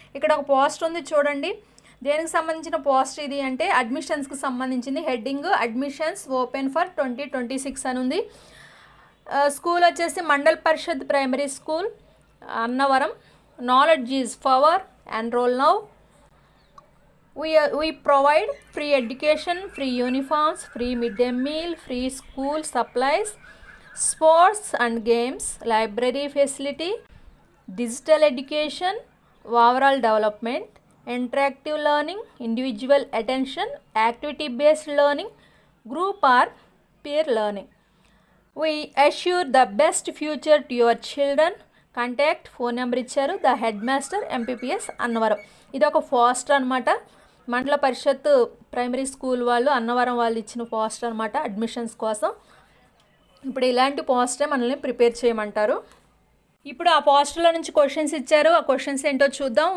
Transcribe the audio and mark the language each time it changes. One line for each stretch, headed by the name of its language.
Telugu: ఇక్కడ ఒక పోస్టర్ ఉంది చూడండి, దేనికి సంబంధించిన పోస్టర్ ఇది అంటే అడ్మిషన్స్కి సంబంధించింది.
English: heading admissions open for 2026
Telugu: అని ఉంది.
English: School వచ్చేసి Mandal Parishad primary school Annavaram. Knowledge is power, enrol now. We provide free education, free uniforms, free midday meal, free school supplies, sports and games, library facility, digital education, overall development, interactive learning, individual attention, activity based learning, group or peer learning. We assure the best future to your children.
Telugu: Contact phone number ఇచ్చారు, the head master MPPS Annavaram. ఇది ఒక poster అనమాట, మండల పరిషత్ primary school వాళ్ళు అన్నవరం వాళ్ళు ఇచ్చిన poster అనమాట admissions కోసం. ఇప్పుడు ఇలాంటి పోస్టరే మనల్ని ప్రిపేర్ చేయమంటారు. ఇప్పుడు ఆ పోస్టర్లో నుంచి క్వశ్చన్స్ ఇచ్చారు, ఆ క్వశ్చన్స్ ఏంటో చూద్దాం.